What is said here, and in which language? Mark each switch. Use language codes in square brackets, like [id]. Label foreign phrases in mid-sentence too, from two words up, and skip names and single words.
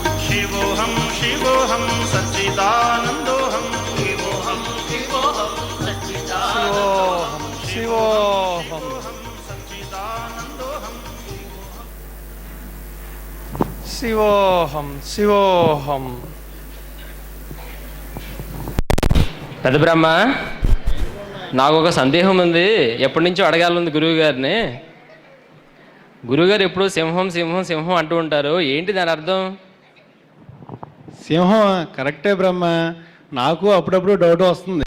[sa] शिवोऽहं शिवोऽहं सच्चिदानन्दोऽहं शिवोऽहं शिवोऽहं सच्चिदानन्दोऽहं शिवोऽहं सच्चिदानन्दोऽहं शिवोऽहं शिवोऽहं. [te] పెద్ద బ్రహ్మ, నాకు ఒక సందేహం ఉంది, ఎప్పటి నుంచో అడగాలంది గురువు గారిని. గురువుగారు ఎప్పుడు సింహం సింహం సింహం అంటూ ఉంటారు, ఏంటి దాని అర్థం? సింహం కరెక్టే బ్రహ్మ, నాకు అప్పుడప్పుడు డౌట్ వస్తుంది.